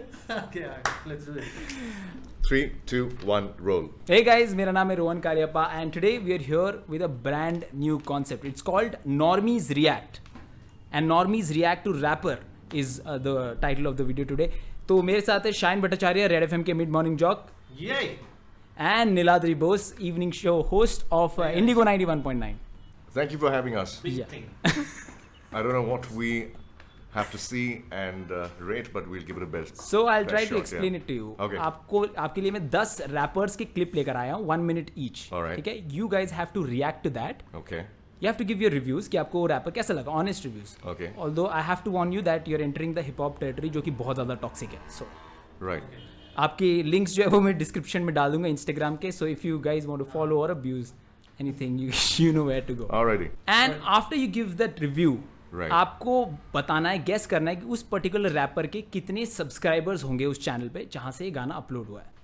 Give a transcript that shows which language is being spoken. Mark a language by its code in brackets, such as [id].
[en] Okay, let's do it. 3, 2, 1, roll. Hey guys, [hi] मेरा नाम है [en] Rohan Kariappa and today we are here with a brand new concept. It's called Normies React. And Normies React to Rapper is the title of the video today. [hi] तो मेरे साथ है shine Bhattacharya, red FM के mid morning Jacques, [en] Yay! and Niladri Bose, evening show host of Indigo 91.9. Thank you for having us. Big Yeah. thing. I don't know what we have to see and rate, but we'll give it a best. So I'll best try to shot, explain yeah. it to you. Okay. [hi] आपके लिए मैं 10 rappers के clip लेकर आया हूँ, 1 minute each. [en] Alright. [hi] ठीक है? [en] You guys have to react to that. Okay. You have to give your reviews [hi] कि आपको rapper कैसा लगा, [en] honest reviews. Okay. Although I have to warn you that you're entering the hip hop territory [hi] जो कि बहुत ज़्यादा toxic है. [en] So Right. [hi] आपके links जो है वो मैं description में डाल दूंगा Instagram के. [en] So if you guys want to follow or abuse anything, you know where to go. Alrighty. And after you give that review, Right. [hi] आपको बताना है, गेस करना है कि उस पर्टिकुलर रैपर के कितने सब्सक्राइबर्स होंगे उस चैनल पे जहां से ये गाना अपलोड हुआ है.